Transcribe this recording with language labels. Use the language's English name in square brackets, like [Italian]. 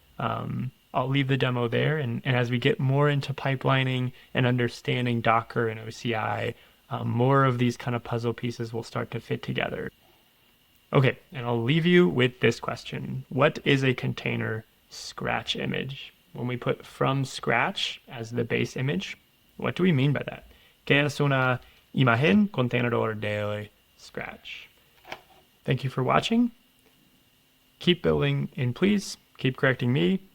[English] I'll leave the demo there, and as we get more into pipelining and understanding Docker and OCI, more of these kind of puzzle pieces will start to fit together. Okay, and I'll leave you with this question. What is a container scratch image? When we put from scratch as the base image, what do we mean by that? [Spanish] ¿Qué es una imagen contenedor de scratch? [English] Thank you for watching. Keep building, and please keep correcting me.